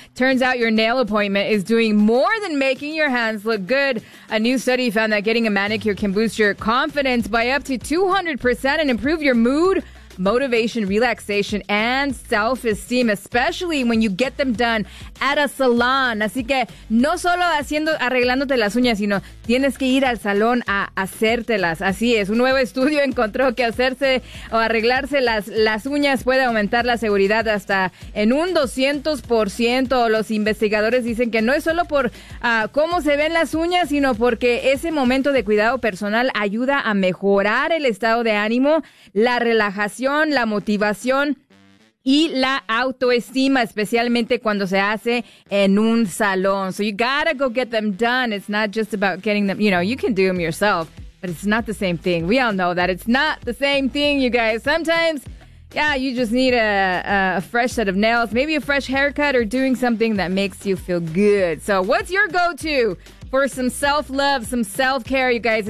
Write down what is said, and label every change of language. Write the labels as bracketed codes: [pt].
[en] Turns out your nail appointment is doing more than making your hands look good. A new study found that getting a manicure can boost your confidence by up to 200% and improve your mood, motivation, relaxation, and self-esteem, especially when you get them done at a salon. [es] Así que no solo arreglándote las uñas, sino tienes que ir al salón a hacértelas. Así es, un nuevo estudio encontró que hacerse o arreglarse las uñas puede aumentar la seguridad hasta en un 200%. Los investigadores dicen que no es solo por cómo se ven las uñas, sino porque ese momento de cuidado personal ayuda a mejorar el estado de ánimo, la relajación, la motivación y la autoestima, especialmente cuando se hace en un salón. [en] So you gotta go get them done. It's not just about getting them, you know, you can do them yourself, but it's not the same thing. We all know that it's not the same thing, you guys. Sometimes, yeah, you just need a fresh set of nails, maybe a fresh haircut or doing something that makes you feel good. So what's your go-to for some self-love, some self-care, you guys?